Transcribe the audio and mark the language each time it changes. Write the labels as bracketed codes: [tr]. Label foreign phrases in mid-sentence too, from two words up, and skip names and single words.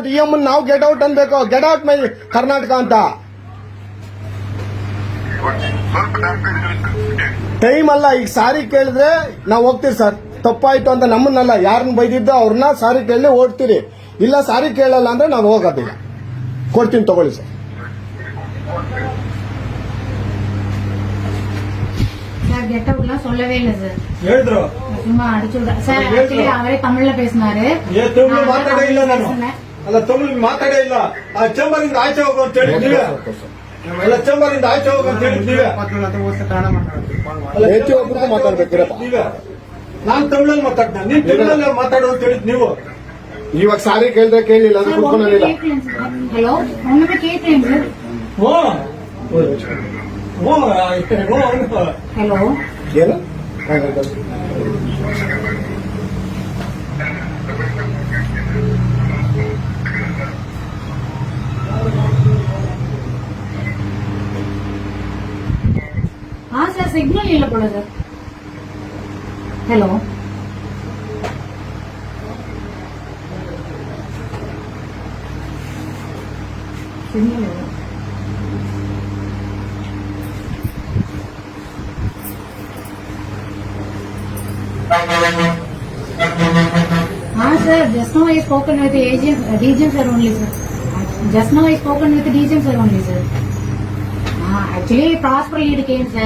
[kn] ಈ ಅಮ್ಮನ್ ನಾವು [en] get out [kn] ಅನ್ಬೇಕು. [en] get out my Karnataka [kn] ಅಂತ ಟೈಮ್ ಅಲ್ಲ. ಈಗ ಸಾರಿ ಕೇಳಿದ್ರೆ ನಾವು ಹೋಗ್ತೀವಿ ಸರ್. ತಪ್ಪಾಯ್ತು ಅಂತ ನಮ್ಮನ್ನಲ್ಲ, ಯಾರನ್ನ ಬೈದಿದ್ದೋ ಅವ್ರನ್ನ ಸಾರಿ ಕೇಳಿ ಓಡ್ತೀರಿ. ಇಲ್ಲ ಸಾರಿ ಕೇಳಲ್ಲ ಅಂದ್ರೆ ನಾನು ಹೋಗೋದಿಲ್ಲ. ಕೊಡ್ತೀನಿ ತಗೊಳ್ಳಿ ಸರ್. [en] get outலாம் [ta] சொல்லவே இல்ல சார். [kn] ಹೇಳಿದ್ರು [ta] சும்மா அடிச்சுடுற சார். ஆக்சுவலி அவரே தமிழ்ல பேசினாரு. [kn] ತಮಿಳು ಮಾತಾಡೇ ಇಲ್ಲ ನಾನು. ಅಲ್ಲ ತಮಿಳು ಮಾತಾಡೇ ಇಲ್ಲ. ಆ ಚೇಂಬರ್ ಇಂದ ಆಚೆ ಹೋಗು ಅಂತ ಹೇಳಿದ್ದೀವಿ. ಅಲ್ಲ ಚೇಂಬರ್ ಇಂದ ಆಚೆ ಹೋಗು ಅಂತ ಹೇಳಿದ್ದೀವಿ. ಒಬ್ಬರಿಗೂ ಮಾತಾಡ್ಬೇಕಿರಪ್ಪ. ನಾನು ತಮಿಳಲ್ಲಿ ಮಾತಾಡ್ತೇನೆ, ನೀವು ತಮಿಳಲ್ಲಿ ಮಾತಾಡು ಅಂತ ಹೇಳಿದ್ ನೀವು. ಇವಾಗ ಸಾರಿ ಕೇಳಿದ್ರೆ ಕೇಳಿಲ್ಲ ಅಂದ್ರೆ ಕುತ್ಕೊಂಡಿಲ್ಲ. [ta] ஹலோ ஒண்ணுமே கேட்கலைங்க சார். ಓ ஹலோ [kn] ಏನು [ta] சார் சிக்னல் இல்ல போல சார். ஹலோ சிக்னல் இல்ல. [en] sir, just now I spoken with the agent, DGM sir only sir. Just now I spoken with the DGM sir only sir. Actually Prosper lead came sir.